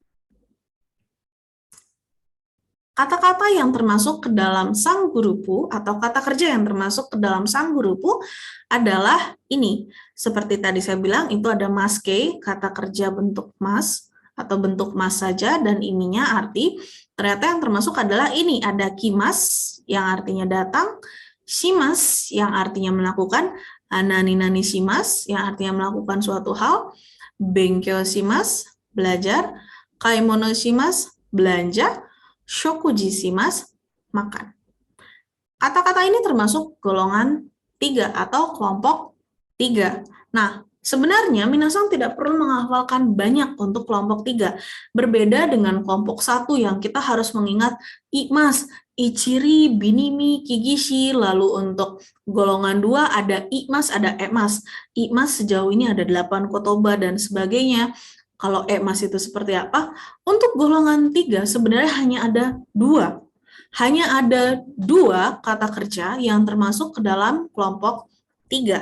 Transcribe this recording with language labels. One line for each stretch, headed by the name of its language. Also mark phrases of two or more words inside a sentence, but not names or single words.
Indonesian: Kata-kata yang termasuk ke dalam sanggrupu atau kata kerja yang termasuk ke dalam sanggrupu adalah ini. Seperti tadi saya bilang, itu ada maske, kata kerja bentuk mas atau bentuk mas saja, dan ininya arti. Ternyata yang termasuk adalah ini, ada kimas yang artinya datang, shimas yang artinya melakukan,
Japanese: 何々します
Indonesian: yang artinya melakukan suatu hal,
Japanese: 勉強します,
Indonesian: belajar,
Japanese: 買い物します,
Indonesian: belanja,
Japanese: 食事します,
Indonesian: makan. Kata-kata ini termasuk golongan 3 atau kelompok 3. Nah, sebenarnya minasang tidak perlu menghafalkan banyak untuk kelompok 3. Berbeda dengan kelompok 1 yang kita harus mengingat imas, ichiri, binimi, kigishi, lalu untuk golongan 2 ada imas, ada emas. Imas sejauh ini ada 8 kotoba dan sebagainya. Kalau emas itu seperti apa? Untuk golongan 3 sebenarnya hanya ada 2. Hanya ada 2 kata kerja yang termasuk ke dalam kelompok 3.